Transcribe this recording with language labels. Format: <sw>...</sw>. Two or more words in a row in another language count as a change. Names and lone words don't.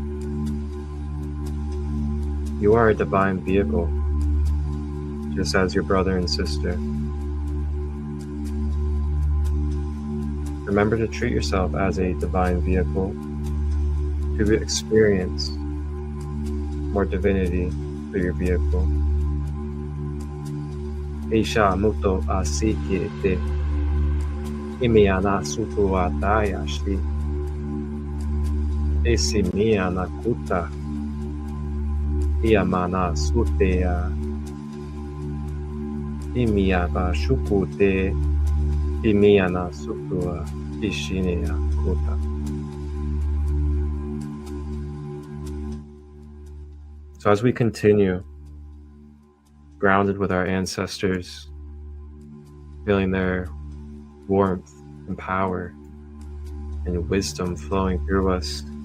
<en>You are a divine vehicle, just as your brother and sister. Remember to treat yourself as a divine vehicle to experience more divinity through your vehicle. Eisha muto asiki te imiana sutu ataya shi esimiana kuta iamana sutea Imiaba shukute imiana sutua ishinia kuta. So as we continue, grounded with our ancestors, feeling their warmth and power and wisdom flowing through us,</en>